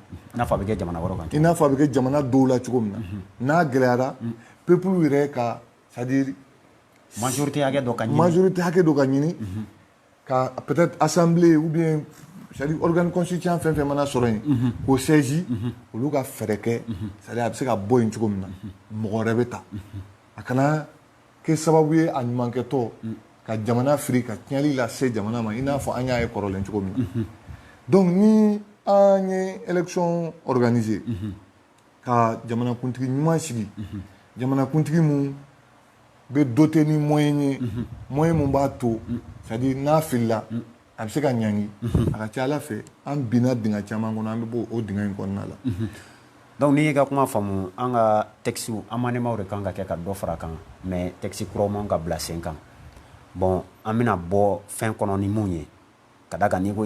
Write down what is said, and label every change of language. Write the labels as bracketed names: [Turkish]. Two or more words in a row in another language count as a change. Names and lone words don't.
[Bambara] i n'a fɔ a bɛ kɛ jamana wɛrɛw kan i n'a fɔ a bɛ kɛ jamana dɔw la cogo min na n'a gɛlɛyara peuple yɛrɛ ka c'est-à-dire majorité hakɛ dɔ ka ɲini majorité hakɛ dɔ ka ɲini ka peut-être assemblée [French] ou bien c'est-à-dire organe constituant [Bambara] fɛn fɛn mana sɔrɔ yen k'o saisi olu ka fɛɛrɛ kɛ c'est-à-dire a bɛ se ka bɔ yen cogo min na mɔgɔ wɛrɛ bɛ ta a kana kɛ sababu ye a ɲumankɛtɔ ka jamana firi ka tiɲɛli lase jamana ma i n'a fɔ an y'a ye kɔrɔlen cogo min na donc ni an ye élection organisé ka jamanakuntigi ɲuman sigi jamanakuntigi mun bɛ doté ni moyen ye moyen mun b'a to c'est-à-dire n'a filila a bɛ se ka ɲangi a ka ca ala fɛ an binna dingɛ caman kɔnɔ an bɛ bɔ o dingɛ in kɔnɔna la donc n'i y'i ka kuma faamu an ka texte an manemaw de kan ka kɛ ka dɔ fara a kan mais texte kuraw man ka bila sen kan bon an bɛna bɔ fɛn kɔnɔ ni mun ye ka da kan n'i ko